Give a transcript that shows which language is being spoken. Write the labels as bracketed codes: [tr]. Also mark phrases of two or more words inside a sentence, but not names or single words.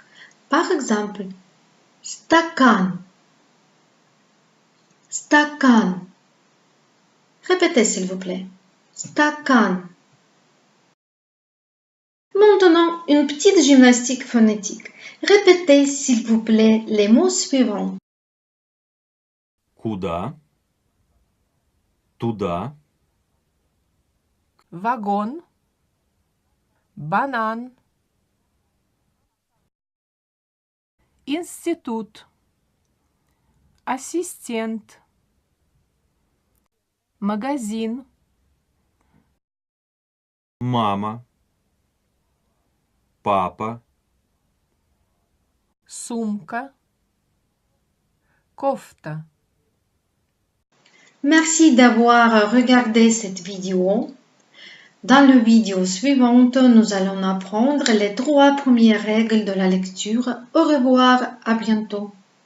[fr] Par exemple, stakan. Stakan. Répétez s'il vous plaît. Stakan. Maintenant, une petite gymnastique phonétique. Répétez s'il vous plaît les mots suivants. [ru] Куда? Туда. Вагон, банан, институт, ассистент, магазин, Мама. Папа. сумка, кофта. [fr] Merci d'avoir regardé cette vidéo. Dans la vidéo suivante, nous allons apprendre les 3 premières règles de la lecture. Au revoir, à bientôt.